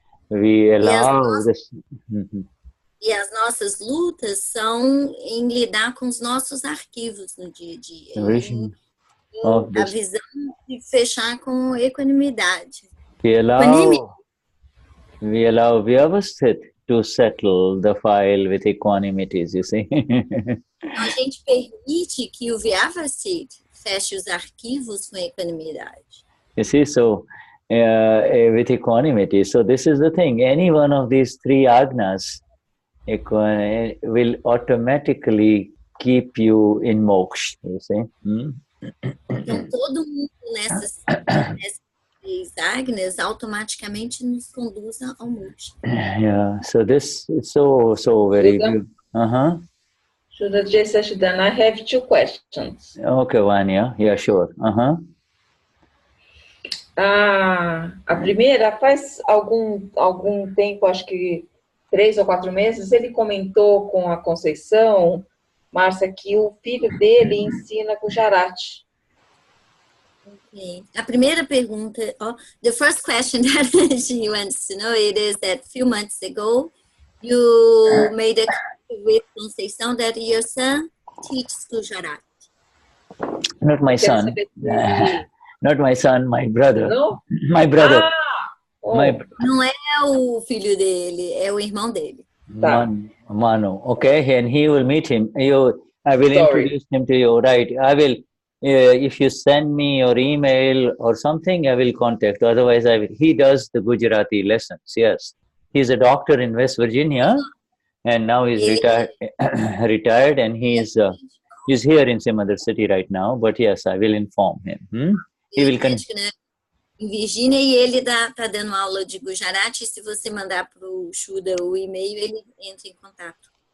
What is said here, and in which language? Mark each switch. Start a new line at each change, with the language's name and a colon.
English: We allow this.
Portuguese: E as nossas lutas são em lidar com os nossos arquivos no dia a dia. A visão de fechar com equanimidade.
English: We allow vyavasthit to settle the file with equanimities, you see.
Portuguese: A gente permite que o Vyavasith feche os arquivos com equanimidade.
English: You see, so with equanimity. So this is the thing. Any one of these three agnas will automatically keep you in moksha, you see.
Portuguese: Então, todo mundo nessas três agnas automaticamente nos conduz ao moksha.
English: Yeah, so this is so very Shuddha? good. Shuddha Shuddha, I have two questions. Okay, Vanya. Yeah, sure.
Portuguese: A primeira, faz algum tempo, acho que 3 ou 4 meses, ele comentou com a Conceição, Marcia, que o filho dele ensina Gujarati.
English: Okay.
Portuguese: A primeira pergunta,
English: the first question that she wants to know it is that a few months ago you made a comment with Conceição that your son teaches Gujarati. Not my son. Not my son, my brother. No? My brother.
Portuguese: Não é o filho dele, é o irmão dele.
English: Manu. Okay, and he will meet him. I will introduce him to you. Right. I will. If you send me your email or something, I will contact. Otherwise, I will. He does the Gujarati lessons. Yes, he's a doctor in West Virginia, and now he's retired, and he's here in some other city right now. But yes, I will inform him. He will continue.
Portuguese: Em Virgínia, e ele tá dando aula de Gujarati. Se você mandar para o Shuddha o e-mail, ele entra em contato.